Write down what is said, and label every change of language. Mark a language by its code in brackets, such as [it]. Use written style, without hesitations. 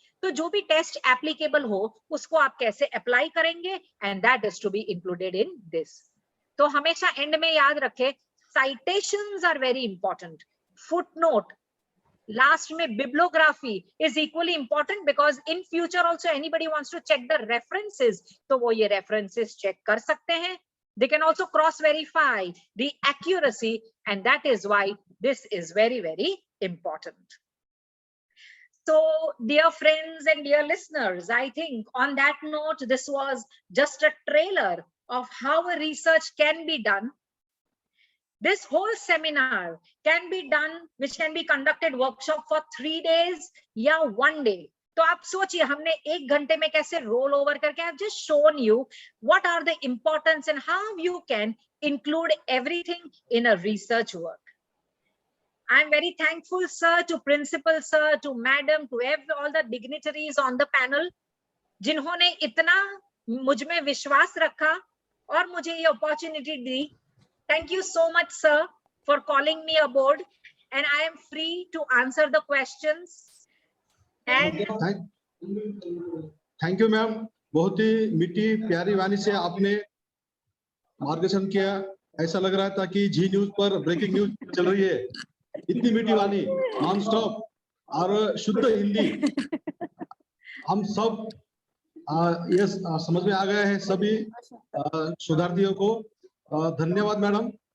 [hi] तो जो भी टेस्ट एप्लीकेबल हो उसको आप कैसे अप्लाई करेंगे, [en] And that is to be included in this. [hi] तो हमेशा एंड में याद रखें, [en] citations are very important, footnote, last में bibliography is equally important, because in future also anybody wants to check the references, [hi] तो वो ये references check कर सकते हैं। [en] They can also cross verify the accuracy, and that is why this is very, very important. So dear friends and dear listeners, I think on that note, this was just a trailer of how a research can be done. This whole seminar can be done, which can be conducted workshop for 3 days या 1 day. [hi] तो आप सोचिए, हमने 1 घंटे में कैसे roll over करके, [en] I've just shown you what are the importance and how you can include everything in a research work. I'm very thankful, sir, to principal sir, to madam, to all the dignitaries on the panel, [hi] जिन्होंने इतना मुझ में विश्वास रखा और मुझे ये opportunity the. [en] Thank you so much, sir, for calling me aboard, and I am free to answer the questions. And [hi] thank you ma'am, बहुत ही मीठी प्यारी वाणी से आपने मार्गदर्शन किया। ऐसा लग रहा था कि जी न्यूज पर ब्रेकिंग न्यूज चल रही है। इतनी मीठी वाणी, नॉन स्टॉप और शुद्ध हिंदी, हम सब ये समझ में आ गया है सभी शोधार्थियों को। धन्यवाद मैडम।